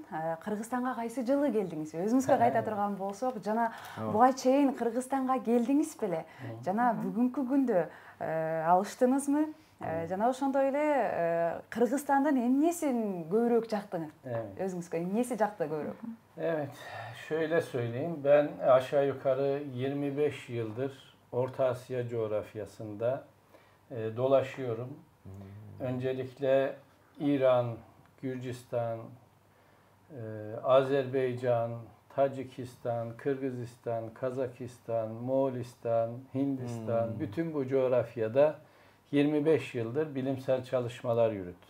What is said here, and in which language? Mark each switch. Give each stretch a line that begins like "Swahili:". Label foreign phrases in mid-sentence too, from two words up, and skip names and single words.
Kyrgyz: Кыргызстанга кайсы жылы келдиңиз? Өзүңүзгө кайта турган болсок, жана буга чейин Кыргызстанга келдиңиз беле? Жана бүгүнкү күндө алыштыңызбы? Жана ошондой эле Кыргызстандын эмнесин көбүрөөк жактыңыз? Өзүңүзгө эмнеси жакты көбүрөөк?
Turkish: Evet, şöyle söyleyeyim. Ben aşağı yukarı 25 yıldır Orta Asya coğrafyasında dolaşıyorum. Öncelikle İran, Gürcistan, Azerbaycan, Tacikistan, Kırgızistan, Kazakistan, Moğolistan, Hindistan, bütün bu coğrafyada 25 yıldır bilimsel çalışmalar yürüttüm.